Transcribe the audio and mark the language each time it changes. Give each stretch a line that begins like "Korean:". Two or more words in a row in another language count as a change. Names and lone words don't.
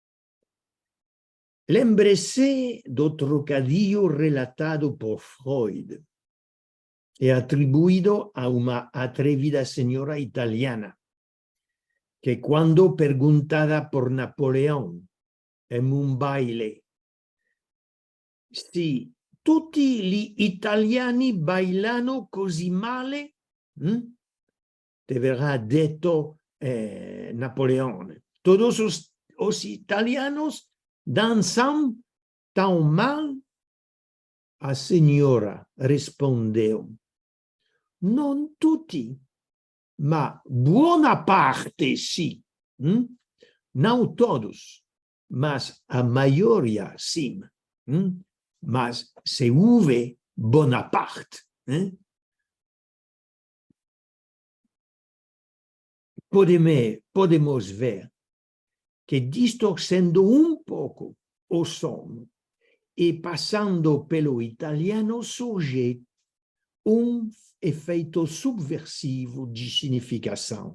Portuguese: Lembre-se do trocadilho relatado por Freud e atribuído a uma atrevida senhora italiana, que quando perguntada por Napoleão em um baile
Italian: se tutti gli italiani bailano così male, te verrà detto Napoleone.
Portuguese: Todos os italianos dançam tão mal? A senhora respondeu:
Italian: non tutti, ma buona parte sì.
Portuguese: Não todos, mas a maioria sim. Mas se houve Bonaparte. Podemos ver que distorcendo um pouco o som e passando pelo italiano surge efeito subversivo de significação.